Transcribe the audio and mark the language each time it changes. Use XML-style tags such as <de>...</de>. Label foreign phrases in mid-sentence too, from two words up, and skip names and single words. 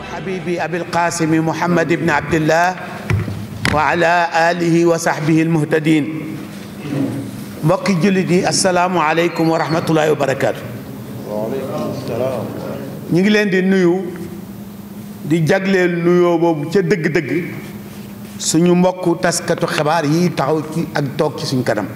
<ar>حبيبي أبي القاسم محمد بن عبد الله وعلى آله وصحبه المهتدين</ar> <wo>mbokki jullit yi</wo> <ar>السلام عليكم ورحمة الله وبركاته. وعليكم السلام.</ar> <wo>ñu ngi leen di nuyu di jagleel nuyoo boobu ca dëgg-dëgg suñu mbokku taskatu xibaar yi taxaw ci ak toog ci suñu kanam</wo>